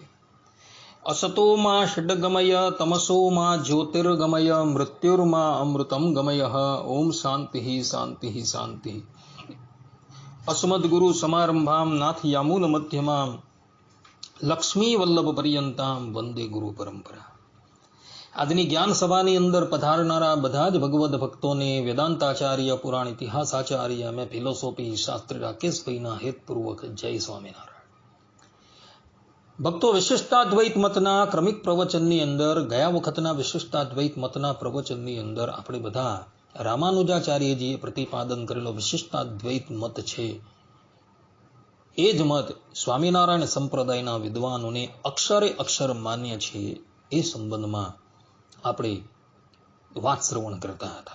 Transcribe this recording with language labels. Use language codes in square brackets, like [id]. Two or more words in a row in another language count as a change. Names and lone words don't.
[sa] असतो मा षड्गमय तमसो मा ज्योतिर्गमय मृत्युर्मा अमृतं गमय। ओम शांति शांति शांति। अस्मद्गुरु समारंभां नाथ यामूल मध्यमां लक्ष्मी वल्लभ पर्यंतां वंदे गुरु परंपरा। [gu] આજની જ્ઞાન સભાની અંદર પધારનારા બધા જ ભગવદ ભક્તોને વેદાંતાચાર્ય પુરાણ ઇતિહાસાચાર્ય અને ફિલોસોફી શાસ્ત્રી રાકેશભાઈના હેતપૂર્વક જય સ્વામિનારાયણ। ભક્તો, વિશિષ્ટાદ્વૈત મતના ક્રમિક પ્રવચનની અંદર ગયા વખતના વિશિષ્ટાદ્વૈત મતના પ્રવચનની અંદર આપણે બધા રામાનુજાચાર્યજીએ પ્રતિપાદન કરેલો વિશિષ્ટાદ્વૈત મત છે એ જ મત સ્વામિનારાયણ સંપ્રદાયના વિદ્વાનોને અક્ષરે અક્ષર માન્ય છે એ સંબંધમાં આપણે વાત શ્રવણ કરતા હતા।